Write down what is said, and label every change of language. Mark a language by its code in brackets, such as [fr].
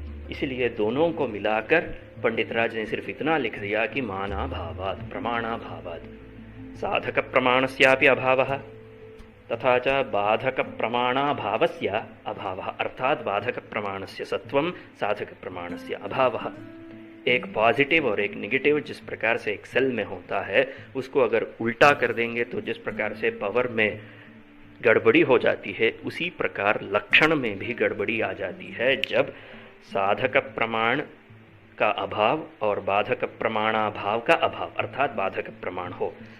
[hi] इसलिए दोनों को मिलाकर पंडितराज ने सिर्फ इतना लिख दिया कि [sa] मानाभावात्, प्रमाणाभावात्। साधक प्रमाणस्यापि अभावः तथा च बाधक प्रमाणाभावस्य अभावः, अर्थात बाधक प्रमाणस्य सत्वं, साधक प्रमाणस्य अभावः। [hi] एक पॉजिटिव और एक नेगेटिव जिस प्रकार से एक सेल में होता है, उसको अगर उल्टा कर देंगे तो जिस प्रकार से पावर में गड़बड़ी हो जाती है, उसी प्रकार लक्षण में भी गड़बड़ी आ जाती है जब साधक प्रमाण का अभाव और बाधक प्रमाणाभाव का अभाव, अर्थात बाधक प्रमाण हो।